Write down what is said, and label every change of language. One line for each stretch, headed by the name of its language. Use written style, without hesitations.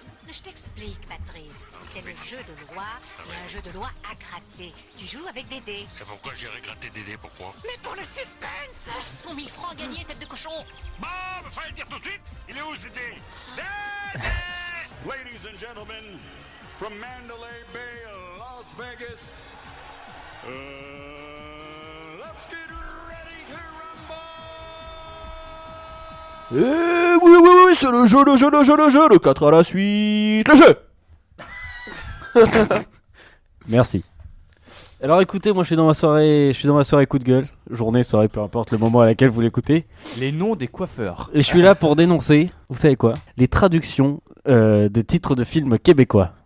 French: Je t'explique, Patrice. C'est le jeu de loi et un jeu de loi à gratter. Tu joues avec des dés. Et pourquoi j'irai gratter des dés, pourquoi? Mais pour le suspense 100 000 francs gagnés, tête de cochon. Bah, fallait le dire tout de suite. Il est où ce dé?
English: Ladies and gentlemen, from Mandalay Bay, Las Vegas, let's get ready to rumble!
French: Oui, c'est le jeu, le 4 à la suite, le jeu. Merci. Alors écoutez, moi je suis dans ma soirée coup de gueule, journée, soirée, peu importe le moment à laquelle vous l'écoutez. Les noms des coiffeurs. Et je suis là pour dénoncer, vous savez quoi, les traductions de titres de films québécois.